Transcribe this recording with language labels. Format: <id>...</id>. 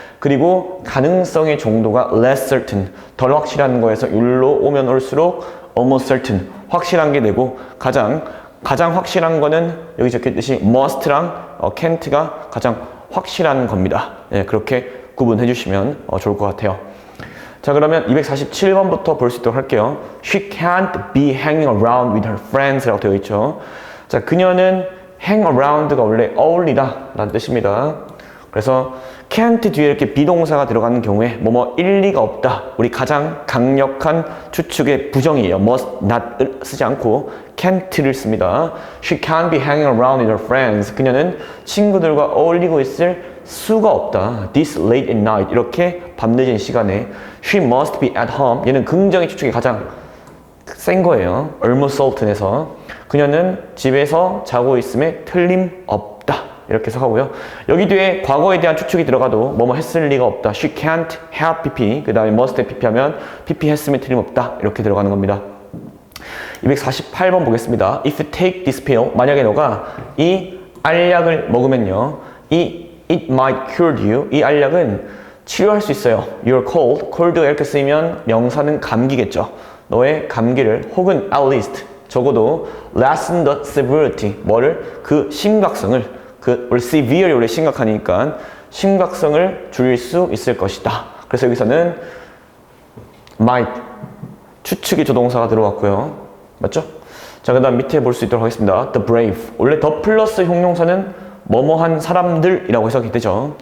<ko>그리고 가능성의 정도가</ko> <en>less certain,</en> <ko>덜 확실한 거에서 율로 오면 올수록</ko> <en>almost certain,</en> <ko>확실한 게 되고 가장 확실한 거는 여기 적혀있듯이 must랑 can't가 가장 확실한 겁니다. 예, 그렇게 구분해 주시면 좋을 것 같아요. 자, 그러면 247번부터 볼 수 있도록 할게요.</ko> <en>She can't be hanging around with her friends</en> <ko>라고 되어 있죠. 자, 그녀는 hang around가 원래 어울리다 라는 뜻입니다. 그래서 can't 뒤에 이렇게 비동사가 들어가는 경우에 일리가 없다. 우리 가장 강력한 추측의 부정이에요. must not 쓰지 않고 can't를 씁니다.</ko> <en>She can't be hanging around with her friends.</en> <ko>그녀는 친구들과 어울리고 있을 수가 없다.</ko> <en>This late at night.</en> <ko>이렇게 밤늦은 시간에</ko> <en>She must be at home.</en> <ko>얘는 긍정의 추측이 가장 센 거예요.</ko> <en>almost certain</en> <ko>에서 그녀는 집에서 자고 있음에 틀림없다. 이렇게 해석하고요. 여기 뒤에 과거에 대한 추측이 들어가도 뭐뭐 했을 리가 없다.</ko> <en>She can't have PP.</en> <ko>그 다음에 must have PP 하면 PP 했음에 틀림없다. 이렇게 들어가는 겁니다. 248번 보겠습니다.</ko> <en>If you take this pill.</en> <ko>만약에 너가 이 알약을 먹으면요.</ko> <en>It might cure you.</en> <ko>이 알약은 치료할 수 있어요.</ko> <en>You're cold.</en> <ko>cold가 이렇게 쓰이면 명사는 감기겠죠. 너의 감기를 혹은</ko> <en>at least</en> <ko>적어도</ko> <en>lessen the severity.</en> <ko>그 심각성을 원래 severe이 원래 심각하니까 심각성을 줄일 수 있을 것이다. 그래서 여기서는 might 추측의 조동사가 들어왔고요. 맞죠? 자, 그 다음 밑에 볼 수 있도록 하겠습니다.</ko> <en>The brave.</en> <ko>원래 the 플러스 형용사는 뭐뭐한 사람들이라고 해석이 되죠.</ko>